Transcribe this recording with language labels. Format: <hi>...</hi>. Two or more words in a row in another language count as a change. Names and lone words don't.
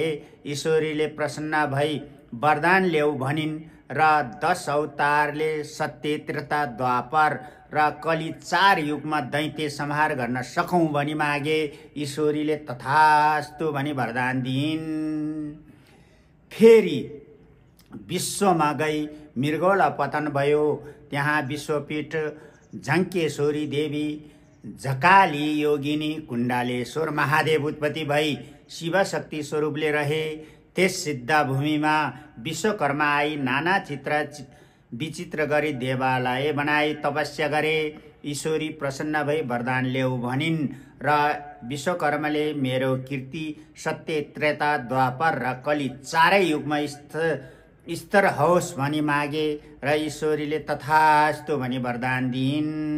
<ne>ईश्वरीले प्रसन्न भई वरदान ल्याऊ भनिन् र 10 अवतारले सत्य त्रेता द्वापर र कली 4 युगमा दैत्य संहार गर्न सकौँ भनी मागे। ईश्वरीले तथास्तु भनी वरदान दिइन्। फेरि विश्वमा गई मृगौला पतन भयो। त्यहाँ विश्वपीठ झङ्केश्वरी देवी झकाली योगिनी कुण्डालेश्वर महादेव उत्पत्ति भई शिवशक्ति स्वरूपले रहे। त्यस सिद्ध भूमिमा विश्वकर्मा आई नाना चित्र विचित्र गरी देवालय बनाई तपस्या गरे। ईश्वरी प्रसन्न भई वरदान ल्याऊ भनिन् र विश्वकर्माले मेरो कीर्ति सत्य त्रेता द्वापर र कली चारै युगमा स्तर होस् भनी मागे र ईश्वरीले तथास्तु भनी वरदान दिइन्।</ne>